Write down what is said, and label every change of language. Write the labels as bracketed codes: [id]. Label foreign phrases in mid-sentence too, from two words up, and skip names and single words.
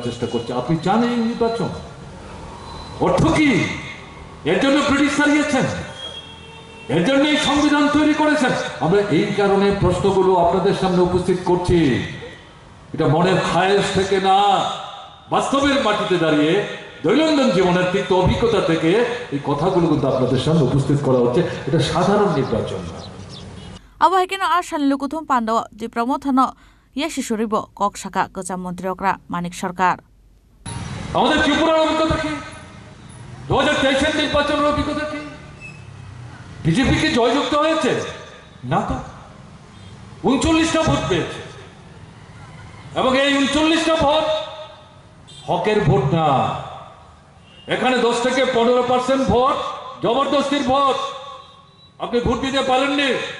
[bn] চেষ্টা করছে আপনি জানেন এই নির্বাচন অর্থ কি এর জন্য ব্রিটিশ হারিয়েছেন এর জন্য এই সংবিধান তৈরি করেছেন আমরা এই কারণে প্রশ্নগুলো আপনাদের সামনে উপস্থিত করছি এটা মনের খায়েশ থেকে না বাস্তবের মাটিতে দাঁড়িয়ে দৈনন্দিন জীবনের তিক্ত অভিজ্ঞতা থেকে এই কথাগুলো কিন্তু আপনাদের সামনে উপস্থিত করা হচ্ছে এটা সাধারণ নির্বাচন না [trp] Abo Hakino Ashan Lokuthum Panda Di Promothano Yashishuribo Kok Shaka Kasa Montri Okra Manik Sarkar [bn] আমাদের ত্রিপুরার অভিজ্ঞতা কি 2023 এর নির্বাচনের অভিজ্ঞতা কি বিজেপি কি জয়যুক্ত হয়েছে না তো 39টা ভোট পেয়েছে এবং এই 39টা ভোট হকের ভোট না এখানে 10 থেকে 15% ভোট জবরদস্তির ভোট আপনি ভোট দিতে পারেননি